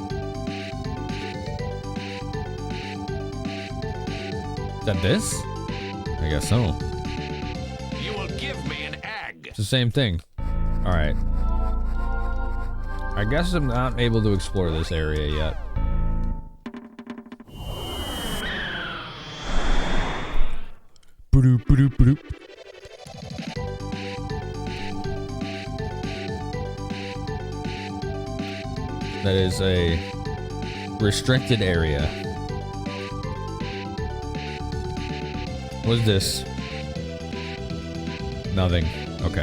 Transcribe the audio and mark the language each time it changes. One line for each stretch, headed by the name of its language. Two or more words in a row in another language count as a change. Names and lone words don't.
English: Is that this? I guess so. You will give me an egg. It's the same thing. Alright. I guess I'm not able to explore this area yet. Ba-doop, ba-doop, ba-doop. That is a restricted area. What is this? Nothing. Okay.